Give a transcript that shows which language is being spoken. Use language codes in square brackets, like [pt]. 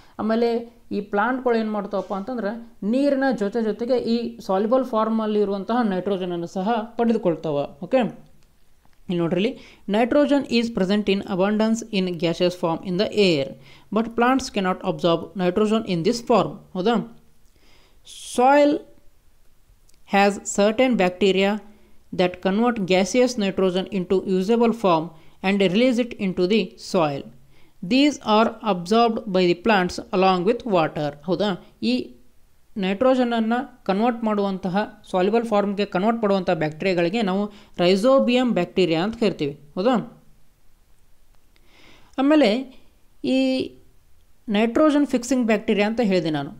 [kn] ಆಮೇಲೆ ಈ ಪ್ಲಾಂಟ್ಗಳು ಏನು ಮಾಡ್ತಾವಪ್ಪ ಅಂತಂದ್ರೆ ನೀರಿನ ಜೊತೆಗೆ ಈ ಸಾಲ್ಯುಬಲ್ ಫಾರ್ಮಲ್ಲಿ ಇರುವಂತಹ ನೈಟ್ರೋಜನನ್ನು ಸಹ ಪಡೆದುಕೊಳ್ತಾವೆ. [en] okay, [kn] ಇಲ್ಲಿ ನೋಡ್ರಿ, [en] nitrogen is present in abundance in gaseous form in the air but plants cannot absorb nitrogen in this form, [kn] ಹೌದಾ. [en] Soil has certain bacteria that convert gaseous nitrogen into usable form and release it into the soil. These are absorbed by the plants along with water. [kn] ಹೌದಾ, ಈ ನೈಟ್ರೋಜನನ್ನು convert ಮಾಡುವಂತಹ soluble ಫಾರ್ಮ್ಗೆ convert ಮಾಡುವಂಥ ಬ್ಯಾಕ್ಟೀರಿಯಾಗಳಿಗೆ ನಾವು rhizobium bacteria ಅಂತ ಕರಿತೀವಿ, ಹೌದಾ. ಆಮೇಲೆ ಈ ನೈಟ್ರೋಜನ್ ಫಿಕ್ಸಿಂಗ್ ಬ್ಯಾಕ್ಟೀರಿಯಾ ಅಂತ ಹೇಳಿದೆ ನಾನು.